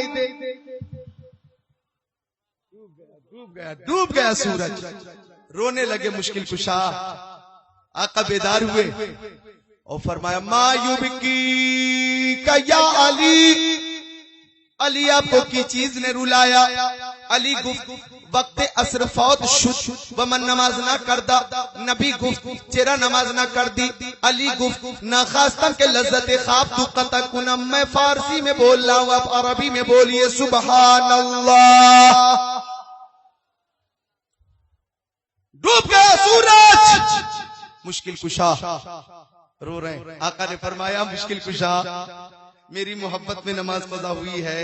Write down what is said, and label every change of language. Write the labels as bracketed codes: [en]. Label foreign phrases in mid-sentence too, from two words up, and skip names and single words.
[ur] ڈوب گیا سورج، رونے لگے مشکل کشا۔ آقا بیدار ہوئے اور فرمایا [ar] ما یبکی کا یا علی [ur] علی آپ کو کی چیز نے رلایا؟ [fa] علی گفت وقت عصر فوت شد و من نماز نہ کردہ. نبی گفت چرا نماز نہ کر دی؟ علی گفت ناخواستم کہ لذت خواب تو قطع کنم. [ur] میں فارسی میں بول رہا ہوں، آپ عربی میں بولیے [ar] سبحان اللہ. [ur] ڈوب گیا سورج، مشکل کشا رو رہے ہیں. آقا نے فرمایا مشکل کشا میری محبت میں نماز قضا ہوئی ہے.